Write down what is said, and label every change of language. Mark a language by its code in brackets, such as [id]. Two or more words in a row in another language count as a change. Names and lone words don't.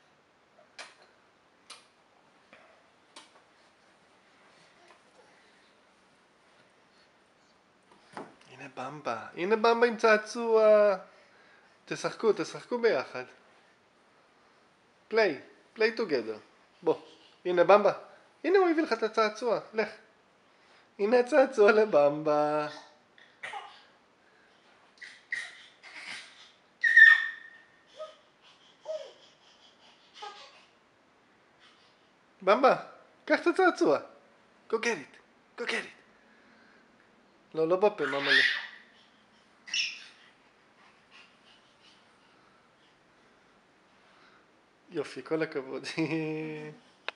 [he] הנה במבה. הנה במבה עם צעצוע. תשחקו ביחד. [en] play together. [he] בוא. הנה במבה. הנה הוא הביא לך את הצעצוע. לך. הנה צעצוע לבמבה. במבה, קח את הצעצוע. [en] Go get it. Go get it. [he] לא בפה, מה מלא. יופי, כל הכבוד.